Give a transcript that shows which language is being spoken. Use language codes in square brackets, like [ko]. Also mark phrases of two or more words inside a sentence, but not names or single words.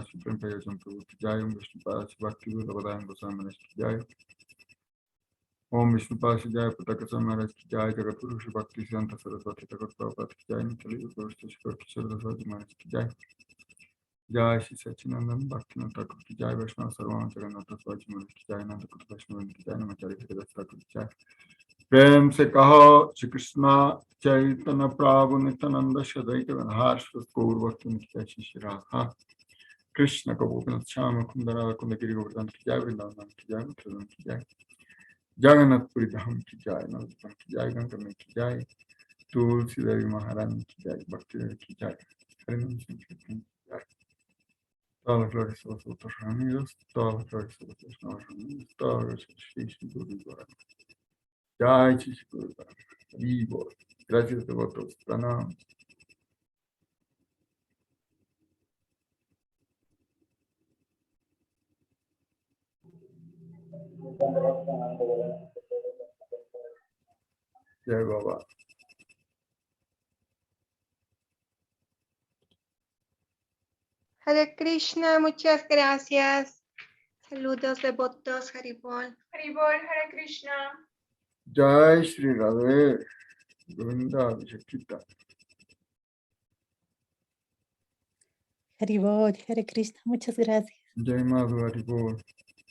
[hi] श्री प्रेमपयजम प्रभु की जय विष्णु पाद श्री भक्ति विल्लभदयन गोस्वामी की जय ॐ विष्णु पाद श्री जय पताका महाराज की जय जगत गुरु श्री भक्ति सिद्धांत सरस्वती ठाकुर प्रभुपाद की जय नित्य प्रविष्ट श्री भक्ति सरस्वती महाराज की जय जय श्री सच्चिनंदन भक्तिविनोद ठाकुर की जय वैष्णव सार्वम जगन्नाथ स्वजी महाराज की जय नंद कुट वैष्णव की जय नामाचार्य हरिदास ठाकुर की जय प्रेम से कहो श्री कृष्ण चैतन्य प्रभु नित्यानंद सदैव गणहार गौर भक्तों की जय श्री राधा कृष्ण को गोपीनाथ श्याम कुंदरा कुंदगिरी गोवर्धन की जय वृंदावन की जय मथुरा की जय जगन्नाथपुरी धाम की जय नवद्वीप की जय गंगा की जय तुलसी देवी महारानी की जय भक्ति देवी की जय हरिनाम संकीर्तन की जय [es] todas las glorias a los otros reunidos, todas las glorias a los otros no reunidos, todas las glorias a Shri Shri Guru Gauranga. [hi] जय श्री श्री गुरु गौरांग. [es] Vivo. Gracias devotos. [hi] प्रणाम। जय बाबा. [es] Hare Krishna, muchas gracias. Saludos devotos, Haribol. Haribol, Hare Krishna. [hi] जय श्री राधे। गोविंद विशाखित. [es] Haribol, Hare Krishna, muchas gracias. [hi] जय मधु हरिबोल.